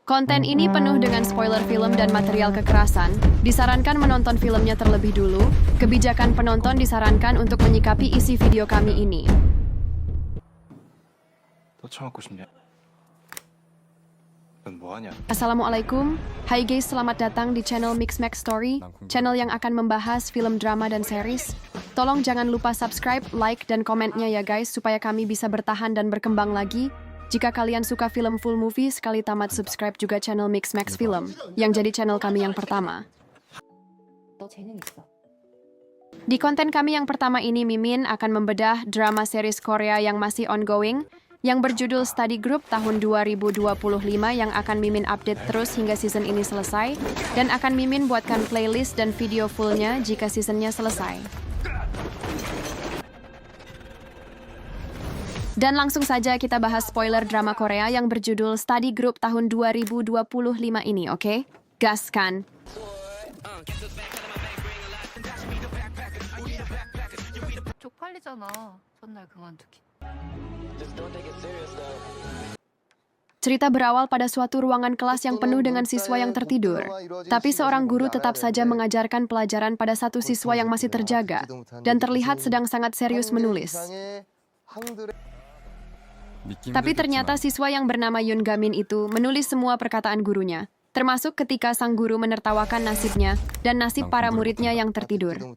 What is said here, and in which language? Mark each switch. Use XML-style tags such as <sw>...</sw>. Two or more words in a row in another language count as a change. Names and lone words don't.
<id>Konten ini penuh dengan spoiler film dan material kekerasan. Disarankan menonton filmnya terlebih dulu. Kebijakan penonton disarankan untuk menyikapi isi video kami ini.</id> <ko>또 처먹고 싶냐? 넌 뭐하냐?</ko> <ar>السلام عليكم.</ar> <id>Hai guys, selamat datang di channel Mix Max Story, channel yang akan membahas film drama dan series. Tolong jangan lupa</id> <en>subscribe, like,</en> <id>dan komennya ya guys, supaya kami bisa bertahan dan berkembang lagi. Jika kalian suka film</id> <en>full movie,</en> <id>sekali tamat subscribe juga channel Mix Max Film, yang jadi channel kami yang pertama.</id> <ko>너 재능 있어.</ko> <id>Di konten kami yang pertama ini, Mimin akan membedah drama series Korea yang masih ongoing, yang berjudul Study Group tahun 2025 yang akan Mimin update terus hingga season ini selesai, dan akan Mimin buatkan playlist dan video fullnya jika seasonnya selesai. Dan langsung saja kita bahas spoiler drama Korea yang berjudul Study Group tahun 2025 ini, oke? Gaskan!</id> <ko>쪽팔리잖아. 전날 그만두기.</ko> <id>Cerita berawal pada suatu ruangan kelas yang penuh dengan siswa yang tertidur. Tapi seorang guru tetap saja mengajarkan pelajaran pada satu siswa yang masih terjaga, dan terlihat sedang sangat serius menulis. Tapi ternyata siswa yang bernama Yoon Gamin itu menulis semua perkataan gurunya, termasuk ketika sang guru menertawakan nasibnya dan nasib para muridnya yang tertidur.</id>